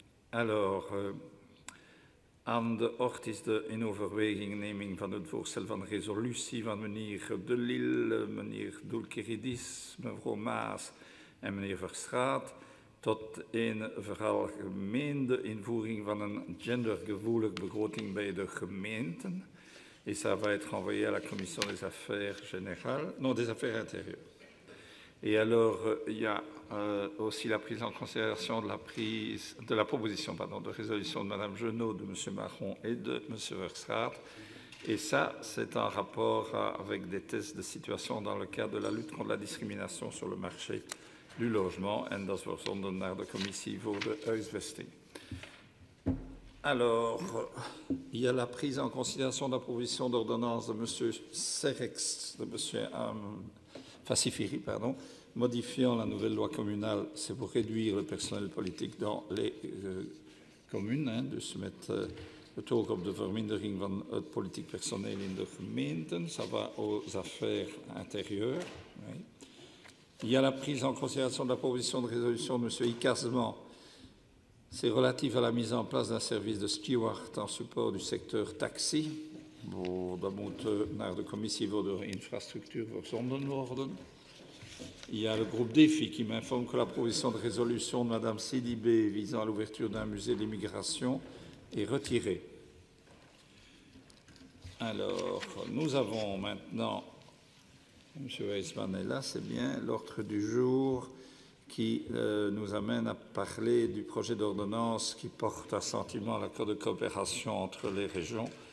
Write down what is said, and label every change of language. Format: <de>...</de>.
<nl>Alors, aan de orde is de in overwegingneming van het voorstel van resolutie van meneer De Lille, meneer Doulkeridis, mevrouw Maas en meneer Verstraat tot een veralgemeende invoering van een gendergevoelig begroting bij de gemeenten.</nl> <fr>Et ça va être envoyé à la Commission des affaires générales, non, des affaires intérieures. Et alors, il y a aussi la prise en considération de la proposition de résolution de Mme Genot, de M. Marron et de M. Verstraat. Et ça, c'est en rapport avec des tests de situation dans le cadre de la lutte contre la discrimination sur le marché du logement.</fr> <nl>En dat is verzonden naar de commissie voor de huisvesting.</nl> <fr>Alors, il y a la prise en considération de la proposition d'ordonnance de M. Serex, de M. Fassifiri, pardon, modifiant la nouvelle loi communale, c'est pour réduire le personnel politique dans les communes,</fr> <nl>dus met het oog op de vermindering van het politiek personeel in de gemeenten.</nl> <fr>Ça va aux affaires intérieures. Oui. Il y a la prise en considération de la proposition de résolution de M. Icazman. C'est relatif à la mise en place d'un service de steward en support du secteur taxi.</fr> <nl>Dat moet naar de commissie voor de infrastructuur verzonden worden.</nl> <fr>Il y a le groupe DEFI qui m'informe que la proposition de résolution de Mme Sidibé visant à l'ouverture d'un musée de l'immigration est retirée. Alors, nous avons maintenant, M. Weissman est là, c'est bien, l'ordre du jour qui nous amène à parler du projet d'ordonnance qui porte assentiment à l'accord de coopération entre les régions.</fr>